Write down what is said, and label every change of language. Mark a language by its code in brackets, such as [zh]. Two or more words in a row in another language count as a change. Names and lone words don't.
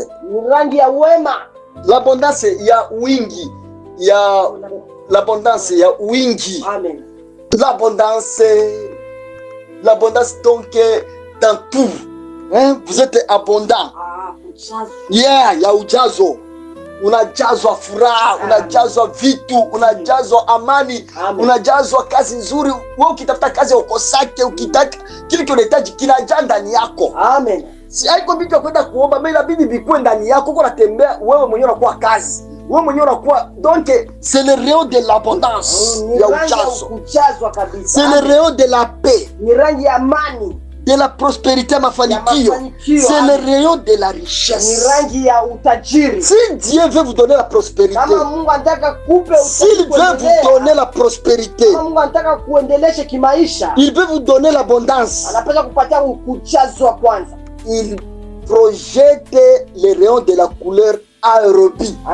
[fr] L'abondance, il y a wingi. Il y a l'abondance, il y a wingi. Amen. L'abondance donc dans tout. Hein? Vous êtes abondant. Il y a ujazo. [sw] Unajazwa furaha, unajazwa vitu, unajazwa amani, unajazwa kazi nzuri. Wewe ukitafuta kazi ukosake, ukitaka kile kinahitaji kinajaa ndani yako. Amen. Si haiko vitu ya kwenda kuomba, bali inabidi vikue ndani yako. Uko unatembea wewe mwenyewe unakuwa kazi. Wewe mwenyewe unakuwa, [fr] donc c'est le rayon de l'abondance. [sw] Ya ujazo. [fr] C'est le rayon de la paix. [sw] Ni rangi ya amani. [fr] De la prospérité, mafanikio. C'est le rayon de la richesse. Si Dieu veut vous donner la prospérité, s'il veut vous donner la prospérité, il veut vous donner l'abondance, il projette les rayons de la couleur aérobie.